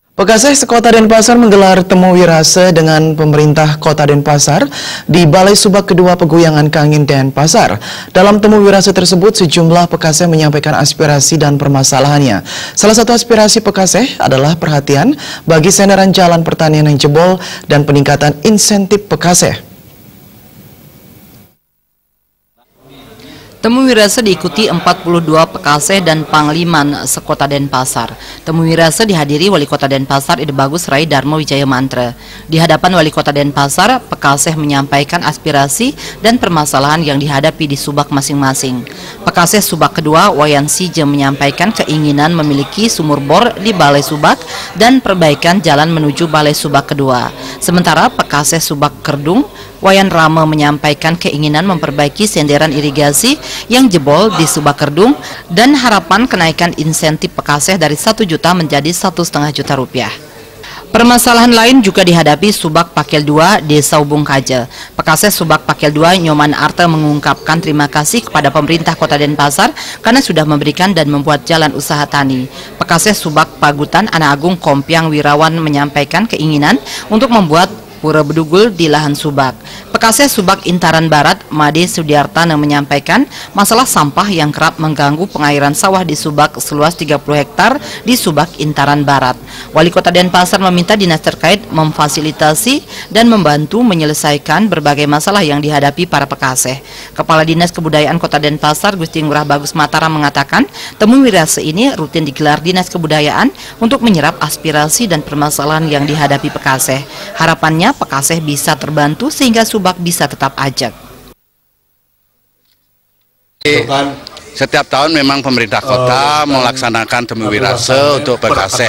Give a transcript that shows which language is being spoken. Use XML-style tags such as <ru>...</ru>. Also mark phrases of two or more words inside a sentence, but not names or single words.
<id>Pekaseh Sekota Denpasar menggelar temu wirase dengan pemerintah Kota Denpasar di Balai Subak Kedua Peguyangan Kangin Denpasar. Dalam temu wirase tersebut, sejumlah Pekaseh menyampaikan aspirasi dan permasalahannya. Salah satu aspirasi Pekaseh adalah perhatian bagi senderan jalan pertanian yang jebol dan peningkatan insentif Pekaseh. Temu wirase diikuti 42 Pekaseh dan Pangliman Sekota Denpasar. Temu wirase dihadiri Wali Kota Denpasar Ide Bagus Rai Darmo Wijaya Mantra. Di hadapan Wali Kota Denpasar, Pekaseh menyampaikan aspirasi dan permasalahan yang dihadapi di Subak masing-masing. Pekaseh Subak kedua Wayan Sije menyampaikan keinginan memiliki sumur bor di Balai Subak dan perbaikan jalan menuju Balai Subak kedua. Sementara Pekaseh Subak Kerdung Wayan Rama menyampaikan keinginan memperbaiki senderan irigasi yang jebol di Subak Kerdung dan harapan kenaikan insentif Pekaseh dari 1 juta menjadi 1,5 juta rupiah. Permasalahan lain juga dihadapi Subak Pakel 2 Desa Ubung Kaja. Pekaseh Subak Pakel 2 Nyoman Arte mengungkapkan terima kasih kepada pemerintah Kota Denpasar karena sudah memberikan dan membuat jalan usaha tani. Pekaseh Subak Pagutan Ana Agung Kompiang Wirawan menyampaikan keinginan untuk membuat pura bedugul di lahan Subak. Pekaseh Subak Intaran Barat Made Sudiartana menyampaikan masalah sampah yang kerap mengganggu pengairan sawah di Subak seluas 30 hektar di Subak Intaran Barat. Wali Kota Denpasar meminta dinas terkait memfasilitasi dan membantu menyelesaikan berbagai masalah yang dihadapi para Pekaseh. Kepala Dinas Kebudayaan Kota Denpasar Gusti Ngurah Bagus Mataram mengatakan temu wirase ini rutin digelar Dinas Kebudayaan untuk menyerap aspirasi dan permasalahan yang dihadapi Pekaseh. Harapannya Pekaseh bisa terbantu sehingga Subak bisa tetap ajak. Setiap tahun memang pemerintah kota melaksanakan temu wirase untuk Pekaseh.</id>